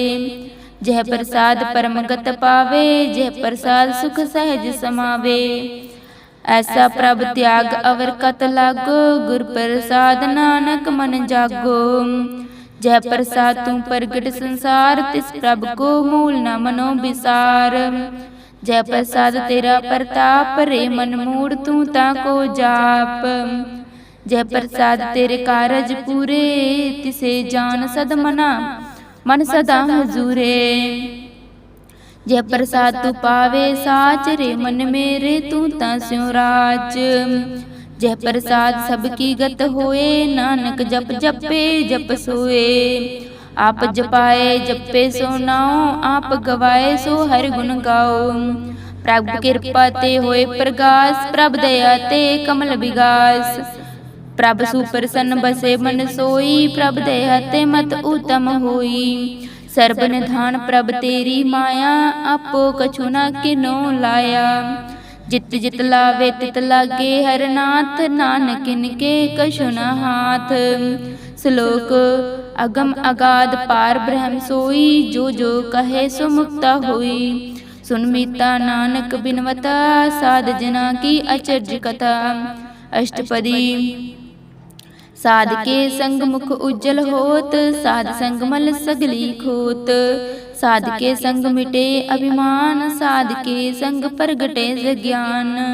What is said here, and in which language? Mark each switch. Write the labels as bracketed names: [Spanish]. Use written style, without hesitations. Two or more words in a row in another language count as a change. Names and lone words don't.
[Punjabi] ਜਹ ਪ੍ਰਸਾਦ ਪਰਮਗਤ ਪਾਵੇ, ਜਹ ਪ੍ਰਸਾਦ ਸੁਖ ਸਹਜ ਸਮਾਵੇ। ਐਸਾ ਪ੍ਰਭ ਤਿਆਗ ਅਵਰ ਕਤ ਲਾਗੋ, ਗੁਰ ਪ੍ਰਸਾਦ ਨਾਨਕ ਮਨ ਜਾਗੋ। ਜਹ ਪ੍ਰਸਾਦ ਤੂ ਪ੍ਰਗਟ ਸੰਸਾਰ, ਤਿਸ ਪ੍ਰਭ ਕੋ ਮੂਲ ਨ ਮਨੋ ਵਿਸਾਰ। ਜਯ ਪ੍ਰਸਾਦ ਤੇਰਾ ਪ੍ਰਤਾਪ, ਰੇ ਮਨ ਮੂੜ ਤੂ ਤਾਕੋ ਜਾਪ। ਜਯ ਪ੍ਰਸਾਦ ਤੇਰੇ ਕਾਰਜ ਪੂਰੇ, ਤਿਸੇ ਜਾਨ ਸਦ ਮਨਾ ਮਨ ਸਦਾ ਹਜ਼ੂਰੇ। ਜਯ ਪ੍ਰਸਾਦ ਤੂ ਪਾਵੇ ਸਾਚ, ਰੇ ਮਨ ਮੇਰੇ ਤੂ ਤਾ ਸਿਓਂ ਰਾਜ। ਜਯ ਪ੍ਰਸਾਦ ਸਬਕੀ ਗਤ ਹੋਏ, ਨਾਨਕ ਜਪ ਜਪੇ ਜਪ ਸੋਏ। ਆਪ ਜਪਾਏ ਜਪੇ ਸੋ ਨਾਓ, ਆਪ ਗਵਾਏ ਸੋ ਹਰ ਗੁਣ ਗਾਓ। ਪ੍ਰਭੁ ਕ੍ਰਿਪਾ ਤੇ ਹੋਏ ਪ੍ਰਗਾਸ, ਪ੍ਰਭ ਦਇਆ ਤੇ ਕਮਲ ਵਿਗਾਸ। ਪ੍ਰਭ ਸੁਪ੍ਰਸੰਨ ਬਸੇ ਮਨ ਸੋਈ, ਪ੍ਰਭ ਦਇਆ ਤੇ ਮਤ ਉੱਤਮ ਹੋਈ। ਸਰਬ ਨਿਧਾਨ ਪ੍ਰਭ ਤੇਰੀ ਮਾਇਆ, ਆਪੋ ਕਛੁ ਨ ਕਿਨੋ ਲਾਇਆ। ਜਿਤ ਜਿਤ ਲਾਵੇ ਤਿਤ ਲਾਗੇ ਹਰ ਨਾਥ, ਨਾਨਕ ਇਨਕੇ ਕਛੁ ਨ ਹਾਥ। ਸ਼ਲੋਕ ਅਗਮ ਅਗਾਧ ਪਾਰ ਬ੍ਰਹਮ ਸੋਈ, ਜੋ ਜੋ ਕਹੇ ਸੋ ਮੁਕਤਾ ਹੋਈ। ਸੁਨ ਮੀਤਾ ਨਾਨਕ ਬਿਨਵਤਾ, ਸਾਧ ਜਨਾ ਕੀ ਅਚਰਜ ਕਥਾ। ਅਸ਼ਟਪਦੀ ਸਾਧ ਕੇ ਸੰਗ ਮੁਖ ਉੱਜਵਲ ਹੋਤ, ਸਾਧ ਸੰਗ ਮਲ ਸਗਲੀ ਖੋਤ। ਸਾਧ ਕੇ ਸੰਗ ਮਿਟੇ ਅਭਿਮਾਨ, ਸਾਧ ਕੇ ਸੰਗ ਪ੍ਰਗਟੇ ਗਿਆਨ।